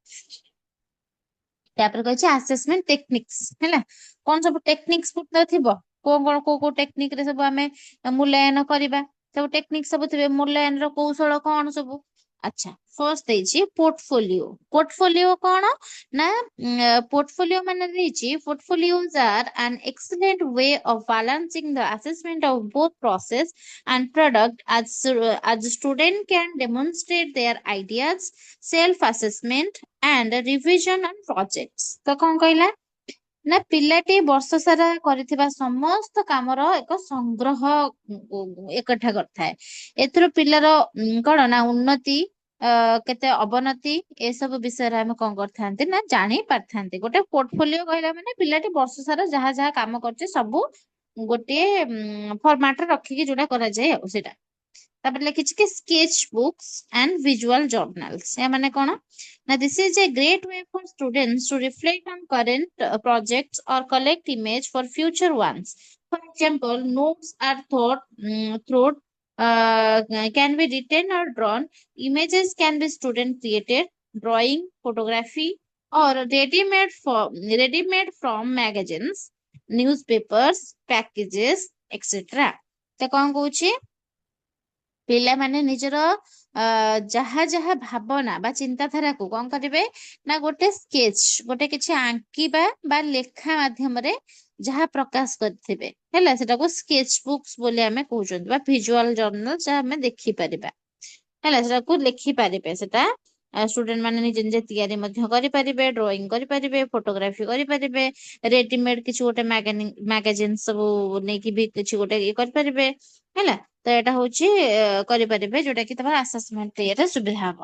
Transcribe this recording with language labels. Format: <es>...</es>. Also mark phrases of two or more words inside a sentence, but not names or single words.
<or>ତାପରେ କହିଛି</or> <en>assessment techniques</en> <or>ହେଲା କଣ ସବୁ ଟେକ୍ନିକ୍ସ ଥିବ କୋଉ ଟେକ୍ନିକ ରେ ସବୁ ଆମେ ମୂଲ୍ୟାୟନ କରିବା ସବୁ ଟେକ୍ନିକ ସବୁ ଥିବେ ମୂଲ୍ୟାୟନ ର କୌଶଳ କଣ ସବୁ ଆଚ୍ଛା ଫଷ୍ଟ ଦେଇଛି ପୋର୍ଟଫୋଲିଓ। ପୋର୍ଟଫୋଲିଓ କଣ ନା ପୋର୍ଟଫୋଲିଓ ମାନେ ଦେଇଛି</or> <en>portfolios are an excellent way of balancing the assessment of both process and product as student can demonstrate their ideas self assessment and revision on projects।</en> <or>ତ କଣ କହିଲା ନା ପିଲାଟି ବର୍ଷ ସାରା କରିଥିବା ସମସ୍ତ କାମର ଏକ ସଂଗ୍ରହ ଏକଠା କରିଥାଏ। ଏଥିରୁ ପିଲାର କଣ ନା ଉନ୍ନତି କେତେ ଅବନତି ଏସବୁ ବିଷୟରେ ଆମେ କଣ କରିଥାନ୍ତି ନା ଜାଣି ପାରିଥାନ୍ତି। ଗୋଟେ ପୋର୍ଟଫୋଲିଓ କହିଲା ମାନେ ପିଲାଟି ବର୍ଷ ସାରା ଯାହା ଯାହା କାମ କରୁଛି ସବୁ ଗୋଟିଏ ଫର୍ମାଟରେ ରଖିକି ଯୋଉଟା କରାଯାଏ ଆଉ ସେଇଟା। ତାପରେ ଲେଖିଛି କି</or> <en>sketch books and visual journals</en> <or>ଏହା ମାନେ କଣ ନା</or> <en>this is a great way for students to reflect on current projects or collect image for future ones. For example, notes are thought can be written or drawn. Images can be student created, drawing, photography, or ready-made from magazines, newspapers, packages, etc.</en> <or>ତ କଣ କହୁଛି ପିଲାମାନେ ନିଜର ଯାହା ଯାହା ଭାବନା ବା ଚିନ୍ତାଧାରାକୁ କଣ କରିବେ ନା ଗୋଟେ ସ୍କେଚ ଗୋଟେ କିଛି ଆଙ୍କିବା ବା ଲେଖା ମାଧ୍ୟମରେ ଯାହା ପ୍ରକାଶ କରିଥିବେ ହେଲା ସେଟାକୁ</or> <en>sketch books</en> <or>ବୋଲି ଆମେ କହୁଛନ୍ତି ବା</or> <en>visual journal</en> <or>ଯାହା ଆମେ ଦେଖିପାରିବା ହେଲା ସେଟାକୁ ଲେଖିପାରିବେ ସେଟା ଷ୍ଟୁଡେଣ୍ଟ ମାନେ ନିଜେ ନିଜେ ତିଆରି ମଧ୍ୟ କରିପାରିବେ ଡ୍ରଇଂ କରିପାରିବେ ଫଟୋଗ୍ରାଫି କରିପାରିବେ ରେଡିମେଡ କିଛି ଗୋଟେ ମାଗାଜିନ ସବୁ ନେଇକି ବି କିଛି ଗୋଟେ ଇଏ କରିପାରିବେ ହେଲା ତ ଏଇଟା ହଉଛି କରିପାରିବେ ଯୋଉଟା କି ତମର ଆସେସମେଣ୍ଟ ଇଏରେ ସୁବିଧା ହବ।</or>